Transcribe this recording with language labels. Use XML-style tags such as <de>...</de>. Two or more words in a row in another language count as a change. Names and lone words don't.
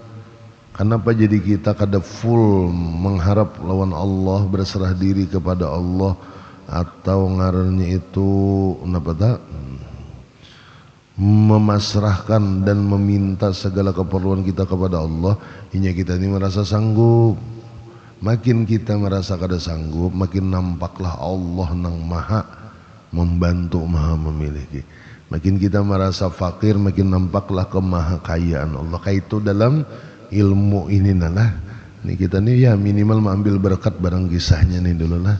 <bjn>Kenapa jadi kita kada full mengharap lawan Allah, berserah diri kepada Allah, atau ngarannya itu apa tak? Memasrahkan dan meminta segala keperluan kita kepada Allah. Hingga kita ini merasa sanggup. Makin kita merasa kada sanggup, makin nampaklah Allah nang maha membantu, maha memiliki. Makin kita merasa fakir, makin nampaklah kemahakayaan Allah. Kayak itu dalam ilmu ini lah. Ini kita nih ya minimal mengambil berkat barang kisahnya nih dulu lah.</bjn>